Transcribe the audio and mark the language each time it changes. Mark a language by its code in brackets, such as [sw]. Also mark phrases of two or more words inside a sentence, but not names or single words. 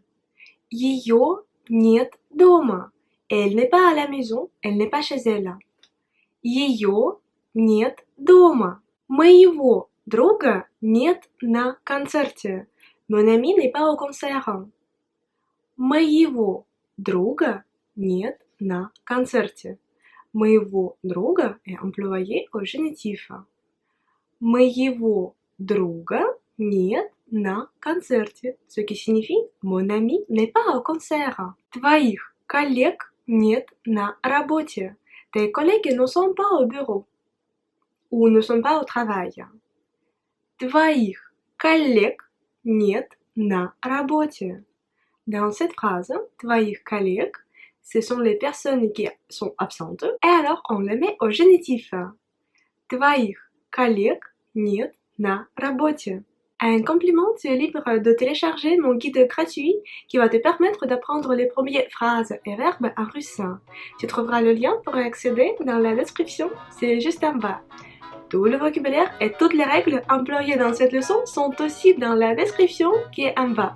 [ru] Ее нет дома. [fr] Elle n'est pas à la maison, elle n'est pas chez elle. [ru] Ее нет дома. Моего друга нет на концерте. [fr] Mon ami n'est pas au concert. [ru] Моего друга нет на концерте. Моего друга [fr] est employé au génitif. [ru] Моего друга нет на концерте, [fr] ce qui signifie mon ami n'est pas au concert. [ru] Твоих коллег нет на работе. [fr] Tes collègues ne sont pas au bureau ou ne sont pas au travail. [ru] Твоих коллег нет на работе. [fr] Dans cette phrase, [ru] твоих коллег, [fr] ce sont les personnes qui sont absentes, et alors on le met au génitif. [ru] Твоих коллег нет на работе. [fr] Un compliment, tu es libre de télécharger mon guide gratuit qui va te permettre d'apprendre les premières phrases et verbes en russe. Tu trouveras le lien pour accéder dans la description, c'est juste en bas. Tout le vocabulaire et toutes les règles employées dans cette leçon sont aussi dans la description qui est en bas.